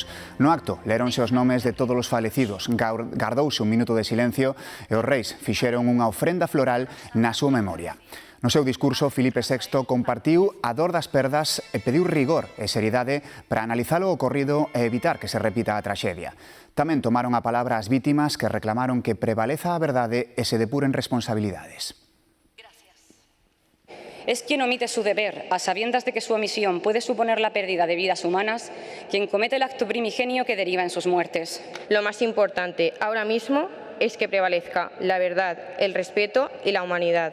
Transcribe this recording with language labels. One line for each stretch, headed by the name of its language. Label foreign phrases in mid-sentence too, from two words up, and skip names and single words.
Galician: No acto lerónse os nomes de todos os falecidos, gardouse un minuto de silencio e os reis fixeron unha ofrenda floral na súa memoria. No seu discurso, Filipe VI compartiu a dor das perdas e pediu rigor e seriedade para analizar o ocorrido e evitar que se repita a traxedia. Tamén tomaron a palabra as vítimas que reclamaron que prevaleza a verdade e se depuren responsabilidades.
Spanish: Es quien omite su deber, a sabiendas de que su omisión puede suponer la pérdida de vidas humanas, quien comete el acto primigenio que deriva en sus muertes. Lo más importante ahora mismo es que prevalezca la verdad, el respeto y la humanidad.